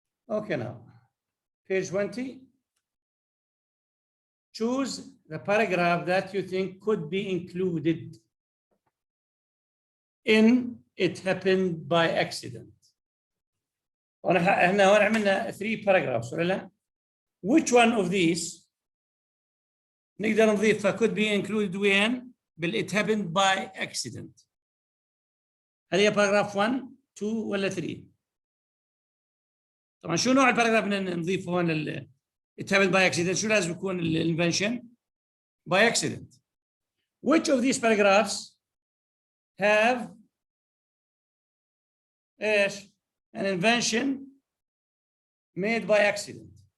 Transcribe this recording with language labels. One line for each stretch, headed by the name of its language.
English: Okay, now, page 20. Choose the paragraph that you think could be included in it happened by accident.
Arabic: احنا هون عملنا
English: 3 paragraphs
Arabic: ولا لا؟
English: Which one of these
Arabic: نقدر نضيفها
English: could be included when it happened by accident؟
Arabic: هل هي
English: paragraph 1 2 ولا 3؟
Arabic: طبعا شو نوع الباراجراف اللي نضيفه هون
English: it happened by accident؟
Arabic: شو لازم يكون الانفنشن؟
English: by accident. Which of these paragraphs have
Arabic: ايش؟
English: an invention made by accident?